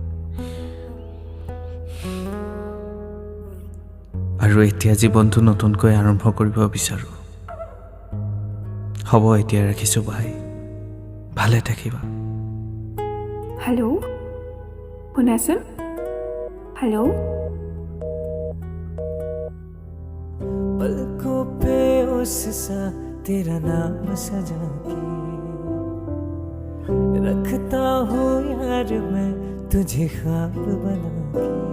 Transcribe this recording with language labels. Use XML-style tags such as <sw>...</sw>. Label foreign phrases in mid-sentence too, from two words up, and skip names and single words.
<as>আৰু এতিয়া জীৱনটো নতুনকৈ আৰম্ভ কৰিব বিচাৰোঁ। হ'ব এতিয়া ৰাখিছোঁ ভাই, ভালে থাকিবা। হেল্ল', শুনাচোন। হেল্ল'।</as> <hi>पलकों पे उस सा तेरा नाम सजा के रखता हूँ यार मैं तुझे ख्वाब बना के।</hi>